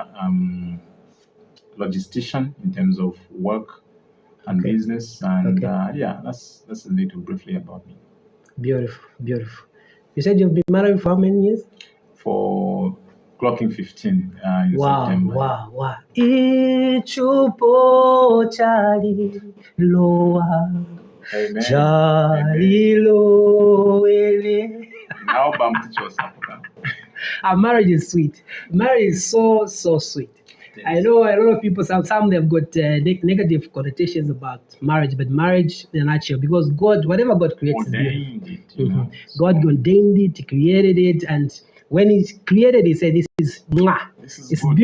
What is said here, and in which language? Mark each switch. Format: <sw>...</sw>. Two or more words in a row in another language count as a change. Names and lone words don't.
<en>Logistician in terms of work and business. And yeah, that's a little briefly about me. Beautiful. You said you've been married for how many years? For clocking 15 in September.</en> <bem>Wow. Ichupo chali loa.</bem> <en>Amen.</en> <bem>Chali loele.</bem> <en>Now, Our marriage is sweet. Marriage is so sweet. Yes. I know a lot of people, some they've got negative connotations about marriage, but marriage in a nutshell, because God, whatever God creates is beautiful. God ordained it, He created it, and when He created it, He said, this is it's good.</en>